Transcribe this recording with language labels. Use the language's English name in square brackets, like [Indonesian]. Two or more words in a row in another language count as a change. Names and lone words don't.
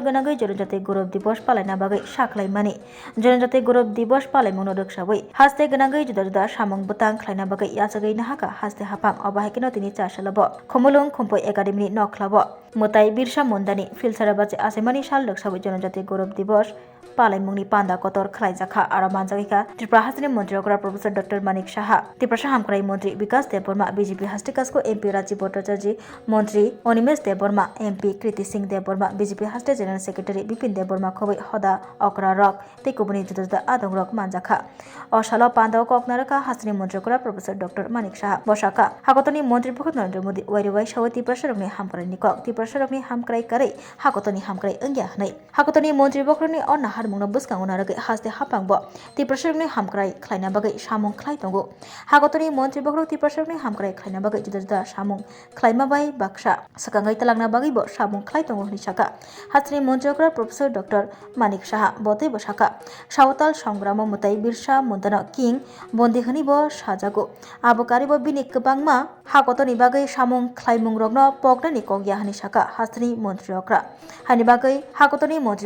[Bodo] गनागै जनजाति गौरव दिवस पालायना बागै साख्लाइमानि जनजाति गौरव दिवस पालायमुनो रक्षाबै हास्ते गनागै जुदा जुदा सामंग बुतां खलाइना बागै याचगै नाहाका हास्ते हापां अबाहायकेनो तिनि चासलबो खमुलुं खुम्पै एकाडेमिनि नखलाबो मताइ बिरसा मुंदानि फिलसारा बाची आचैमानि साल रक्षाबै जनजाति गौरव दिवस पालायमुंनि पांदा कतर खलाइजाखा आरो मानजागैखा त्रिपुरा हास्टेनि मन्त्रि अग्रा प्रोफेसर डॉक्टर मानिक साहा त्रिपुरा हामक्राई मंत्री विकास देबबर्मा बीजेपी हास्टेकासको एमपी राजीव भट्टाचार्य मंत्री अनिमेश देबबर्मा एमपी कृति सिंह देबबर्मा बीजेपी हास्टे जनरल सेक्रेटारी बिपिन देबबर्मा खबै हदा अकरा रक तेकुबुनि जुदा जुदा आदं रक मानजाखा अशालो पांदाव ककनारका हास्टेनि मन्त्री अग्रा प्रोफेसर डॉक्टर मानिक साहा बसाका हाकतनि मंत्री भगत नरेंद्र मोदी वाइरवाइ सावै त्रिपुरा सरकनि हामक्राई निकक त्रिपुरा सरकनि हामक्राई कारै हाकतनि हामक्राई अंग्या हनै हाकतनि मंत्री बखरनि अ नाहार मुंनो बुसकांगना रगै हास्ते हापांबो त्रिपुरा सरकनि हामक्राई खलाइना बागै सामं खलाइ तंगो हागतनि मंत्री बखरक त्रिपुरा सरकनि हामक्राई खलाइना बागै जुदा जुदा सामुं खलाइमा बाय बाक्सा सकांगै तलांना बागैबो सामुं खलाइ तंगो हनि साका हास्टेनि मंत्री अग्रा प्रोफेसर डॉक्टर मानिक साहा बतै बसाका सावताल संग्राम मताइ बिरसा मुंदानो किं बन्दी हनिबो साजागो आबकारिबो बिनि गोबांमा हागतनि बागै सामुं खलाइमुं रगनो पगनानि कगया हनि साका हास्टेनि मंत्री अग्रा हानि बागै हागतनि मंत्री